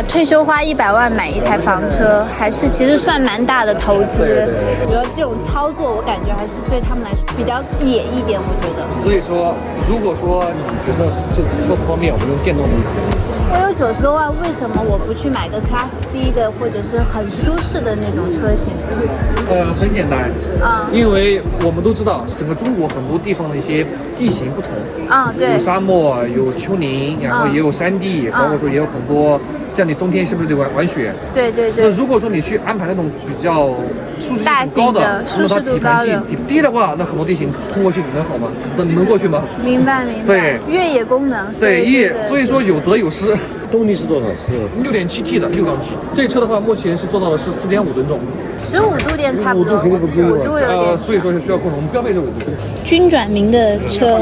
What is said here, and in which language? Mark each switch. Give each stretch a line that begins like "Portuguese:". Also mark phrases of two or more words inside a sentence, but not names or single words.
Chinese: 退休花100萬買一台房車，還是其實算蠻大的投資。主要這種操作，我感覺還是對他們來說比較野一點。我覺得，所以說，如果說你覺得這個不方便，我們用電動的。我有90多萬，為什麼我不去買個
English: Class C
Chinese: 的，或者是很舒適的那種車型？很簡單，因為我們都知道，整個中國很多地方的一些地形不同，對，有沙漠，有丘陵，然後也有山地，包括說也有很多，像你冬天是不是得玩雪？對。那如果說你去安排那種比較舒適度高的，那它底盤性挺低的話，那很多地形通過去能好嗎？能過去嗎？明白。對，越野功能。對，所以說有得有失。動力是多少？是 6.7T 的6缸機。這車的話，目前是做到的是4.5噸重。 15度電差不多。5度有點。所以說是需要擴容，我們標配是5度。軍轉民的車。